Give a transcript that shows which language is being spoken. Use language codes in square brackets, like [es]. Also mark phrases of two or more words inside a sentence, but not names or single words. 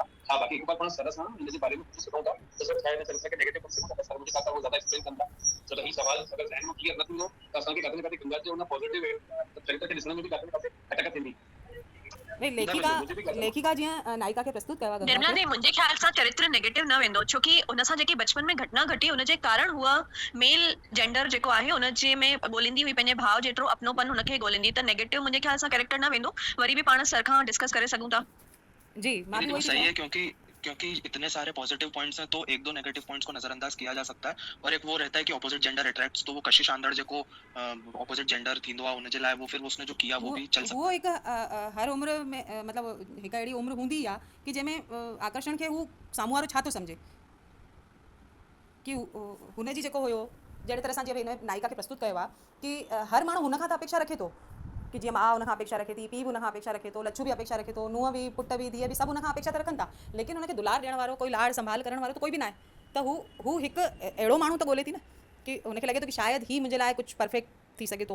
[sd] हा बाक़ी हिकु बार पाण सर सां हिनजे बारे में पुछी सघूं था त सर छा हिन चरित्र खे नेगेटिव करे सघूं था, सर मुंहिंजे ख़्याल सां उहो ज़्यादा एक्सप्लेन कंदा, छो त ही सवाल अगरि ज़हन में क्लियर न थींदो त असांखे काथे न काथे गंगा जे हुन पॉज़िटिव चरित्र खे ॾिसण में बि काथे न काथे अटक थींदी। भई लेखिका जीअं नायिका खे प्रस्तुत कयो आहे गंगा निर्मला खे, दी मुंहिंजे ख्याल सां चरित्र नेगेटिव न वेंदो, छोकी उन सां जेकी बचपन में घटना घटी उनजे कारण हुआ [en] male gender [sd] जेको आहे उनजे में ॻोल्हींदी हुई, पंहिंजे भाउ जेतिरो अपनोपन हुनखे ॻोल्हींदी, त नेगेटिव मुंहिंजे ख्याल सां कैरेक्टर न वेंदो। वरी बि पाण सर खां डिस्कस करे सघूं था। जी मां दीदी बि [hi] वो वही थी सही है [sd] चवां। [hi] क्योंकि इतने सारे [en] positive points [hi] हैं, तो एक दो [en] negative points [hi] को नजरअंदाज किया जा सकता है, और एक वो रहता है कि [en] opposite gender attracts, [hi] तो वो [sd] कशिश आंदड़ जेको ऑपोजिट जेंडर थींदो आहे उनजे लाइ [hi] वो फिर उसने जो किया वो भी चल सकता वो है। [sd] हिकु हर उम्र में मतिलबु हिकु अहिड़ी उम्र हूंदी आहे कि जंहिंमें आकर्षण खे हू साम्हूं वारो छा थो सम्झे, कि हुनजी जेको हुयो जहिड़े तरह सां जीअं हिन नायिका खे प्रस्तुत कयो आहे कि हर माण्हू हुन खां त अपेक्षा रखे थो कि जीअं माउ हुन खां अपेक्षा रखे थी, पीउ बि हुन खां अपेक्षा रखे थो, लच्छू बि अपेक्षा रखे थो, नुंहुं बि, पुट बि, धीअ बि, सभु हुन खां अपेक्षा त रखनि था, लेकिन हुनखे दुलार ॾियण वारो, कोई लाड़ संभाल करण वारो त कोई बि न आहे, त हू हिकु अहिड़ो माण्हू त ॻोल्हे थी न कि हुनखे लॻे थो कि शायदि ही मुंहिंजे लाइ कुझु परफेक्ट थी सघे थो।